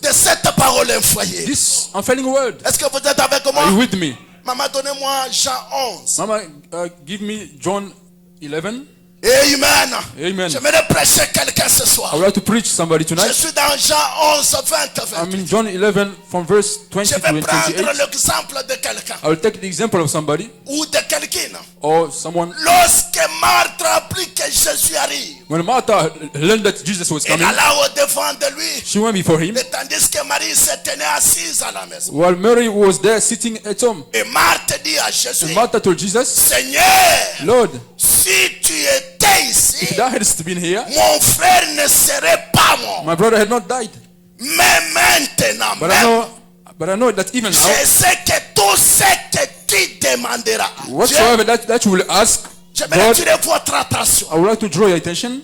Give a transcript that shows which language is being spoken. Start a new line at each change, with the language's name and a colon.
French: de cette parole infoyée?
English: this unfailing word?
French: Est-ce que vous êtes avec moi?
English: Are you with me?
French: Maman, donnez-moi Jean 11.
English: Mama, give me John 11. Amen. Amen.
French: J'aimerais prêcher quelqu'un ce soir.
English: I would like to preach somebody
French: Je
English: tonight.
French: suis dans Jean 11, 20,
English: I'm
French: 28.
English: in John 11 from verse 20
French: Je
English: to
French: vais prendre
English: 28.
French: l'exemple de quelqu'un
English: I will take the example of somebody
French: ou de quelqu'une.
English: or someone.
French: Lorsque Marthe apprit que Jésus arrive,
English: When Martha learned that Jesus was
French: elle
English: coming,
French: alla au devant de lui,
English: she went before him,
French: et tandis que Marie se tenait assise à la maison.
English: while Mary was there sitting at home.
French: Et Marthe dit à Jésus,
English: And Martha told Jesus,
French: Seigneur,
English: Lord,
French: si tu étais ici,
English: if thou hadst been here,
French: mon frère ne serait pas mort.
English: my brother had not died.
French: Mais maintenant,
English: But I know that even now,
French: je sais que tout ce que tu demanderas à Dieu,
English: whatsoever that you will ask,
French: j'aimerais
English: God,
French: attirer votre attention.
English: I would like to draw your attention.